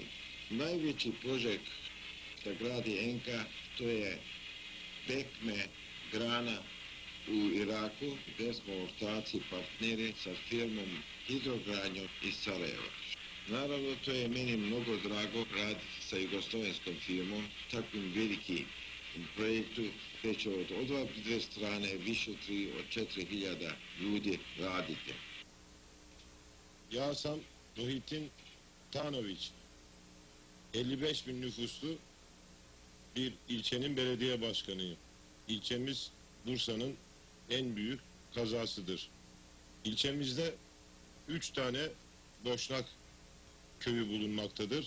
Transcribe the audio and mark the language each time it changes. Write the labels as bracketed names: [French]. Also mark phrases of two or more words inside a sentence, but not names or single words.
[Bosnian] Najveći projekt da gradi Enka, to je pekme grana u Iraku, gdje smo ortaci partneri sa firmom Hidrogradnjom iz Sarajeva. Naravno, to je meni mnogo drago raditi sa jugoslovenskom firmom, takvim velikim projektu, gdje će od dvije strane više od 4.000 ljudi raditi. [Turkish] Ya Hasan Muhittin Tanović, 55.000 nüfuslu bir ilçenin belediye başkanıyım. İlçemiz Bursa'nın en büyük kazasıdır. İlçemizde 3 tane Boşnak köyü bulunmaktadır.